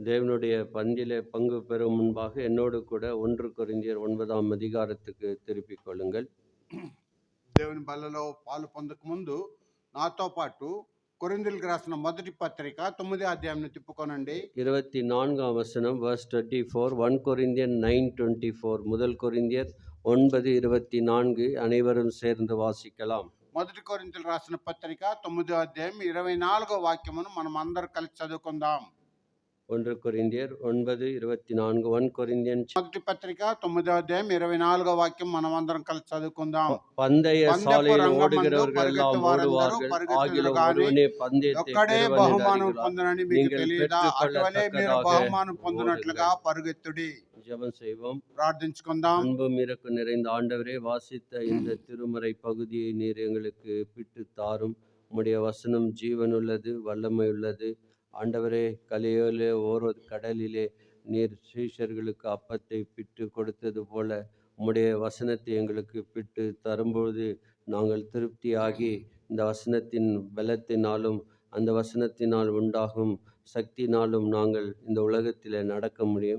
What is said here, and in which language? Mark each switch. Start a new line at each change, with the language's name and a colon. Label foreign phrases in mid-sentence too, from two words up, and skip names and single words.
Tamil: தேவனுடைய பந்தியிலே பங்கு பெறும் முன்பாக என்னோடு கூட 1 கொரிந்தியர் 9ஆம் அதிகாரத்துக்கு திருப்பிக் கொள்ளுங்கள்.
Telugu: దేవుని బల్లలో పాలు పొందక ముందు నాతో పాటు కొరింథీయులకు రాసిన మొదటి పత్రిక 9వ అధ్యాయాన్ని తిప్పుకోనండి.
Tamil: 24ஆம் வசனம் verse 24, 1 கொரிந்தியன் 9:24. முதல் கொரிந்தியர் 9:24 அனைவரும் சேர்ந்து வாசிக்கலாம்.
Telugu: మొదటి కొరింథీయులకు రాసిన పత్రిక 9వ అధ్యాయం 24వ వాక్యమును మనం అందరం కలిసి చదువుకుందాం.
Tamil: 1 கொரிந்தியர் 9:24, 1 கொரிந்தியன்
Telugu: మొదటి పత్రిక 9వ అధ్యాయం 24వ వాక్యం మనం అందరం కలిసి చదువుకుందాం.
Tamil: பந்தய சாலையில் ஓடுகிறவர்கள் எல்லாம் ஓடுவார்கள், ஆகிலும் ஒருவனே பந்தயத்தை
Telugu: ఒక్కడే
Tamil: பெறுவன்
Telugu: బహుమానం
Tamil: என்று
Telugu: పొందనని మీకు
Tamil: நீங்கள்
Telugu: తెలియదా? అటువలే మీరు
Tamil: பெற்றுக்கொள்ளத்தக்கதாக
Telugu: బహుమానం పొందినట్లుగా పరుగెత్తుడి.
Tamil: ஜெபம் செய்வோம்.
Telugu: ప్రార్థించుకుందాం.
Tamil: அன்பும் இரக்கம் நிறைந்த ஆண்டவரே, வாசித்த இந்த திருமறை பகுதியை நீர் எங்களுக்கு பிட்டு தாரும். உம்முடைய வசனம் ஜீவனுள்ளது, வல்லமை உள்ளது. ஆண்டவரே, கலியோலே ஓரோ கடலிலே நீர் சீஷர்களுக்கு அப்பத்தை பிட்டு கொடுத்தது போல உம்முடைய வசனத்தை எங்களுக்கு பிட்டு தரும்போது நாங்கள் திருப்தியாகி இந்த வசனத்தின் பலத்தினாலும் அந்த வசனத்தினால் உண்டாகும் சக்தினாலும் நாங்கள் இந்த உலகத்தில் நடக்க முடியும்.